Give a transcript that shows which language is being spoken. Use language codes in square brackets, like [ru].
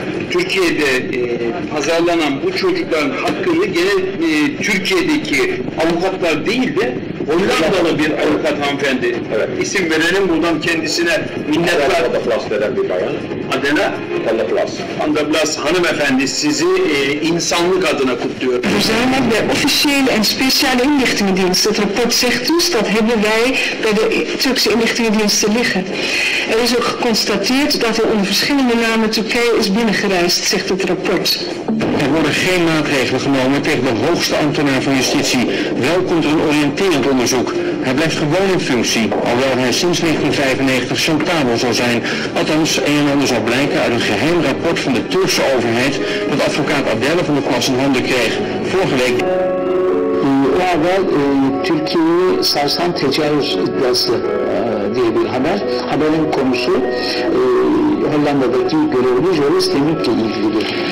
[tr] Türkiye'de pazarlanan bu çocukların hakkını gene Türkiye'deki avukatlar değil de Hollandalı bir avukat hanımefendi. Evet. İsim verelim buradan kendisine minnettar. Andaplas denen bir bayan. Adela? Andaplas. Andaplas hanımefendi sizi insanlık adına kutluyor. [nl] Verzameld bij officiële en speciale inlichtingendiensten. Het rapport zegt dus dat hebben wij bij de Turkse inlichtingendiensten liggen. Er is ook geconstateerd dat er onder verschillende namen Turkije is binnengereisd, zegt het rapport. Er worden geen maatregelen genomen tegen de hoogste ambtenaar van justitie. Wel komt er een oriënterend onderzoek. Hij blijft gewoon in functie, alhoewel hij sinds 1995 chantabel zal zijn. Althans, een en ander zal blijken uit een geheim rapport van de Turkse overheid dat advocaat Adele van der Plas in handen kreeg. Vorige week. [tr] O haber Türkiye'yi sarsan tecavüz iddiası diye bir haber. Haberin konusu Hollanda'daki görevli Joris Demirk'le ilgilidir.